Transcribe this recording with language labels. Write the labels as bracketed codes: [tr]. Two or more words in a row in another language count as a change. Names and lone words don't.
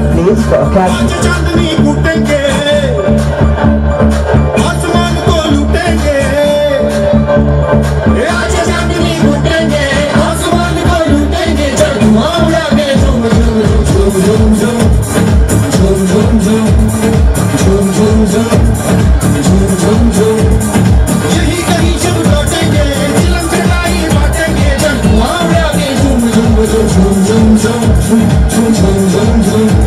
[en] Please clap. [hi] चांदनी कूटेंगे आसमान को लूटेंगे आज चांदनी कूटेंगे आसमान को लूटेंगे जब धुआं उड़ाके झूम झूम झूम झूम झूम झूम झूम झूम झूम झूम झूम झूम यही कहीं जब लौटेंगे चिलम चढ़ाई बांटेंगे जब धुआं उड़ाके झूम झूम झूम झूम झूम झूम झूम झूम झूम